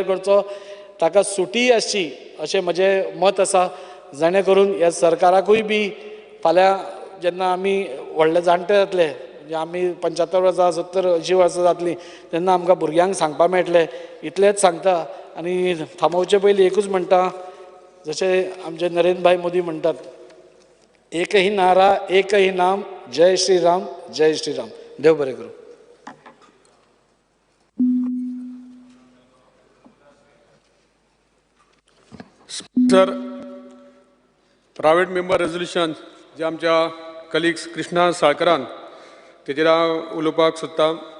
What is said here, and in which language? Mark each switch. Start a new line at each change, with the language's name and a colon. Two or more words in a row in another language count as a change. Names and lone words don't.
Konkani: करचो ताका सुटी आसची अशें म्हजें मत आसा जेणे करून ह्या सरकाराकूय बी फाल्यां जेन्ना आमी व्हडले जाणटे जातले म्हणजे आमी 75 वर्सां 70 80 वर्सां जातलीं तेन्ना आमकां भुरग्यांक सांगपाक मेळटलें इतलेंच सांगता आनी थांबोवचे पयलीं एकूच म्हणटा जशें आमचे नरेंद्र भाई मोदी म्हणटात
Hindi: एक ही नारा एक ही नाम जय श्री राम
Konkani: देव बरें करूं.
English: sir private member resolution जे आमच्या कलिग्स कृष्णा साळकरान तेजेर हांव उलोवपाक सोदतां.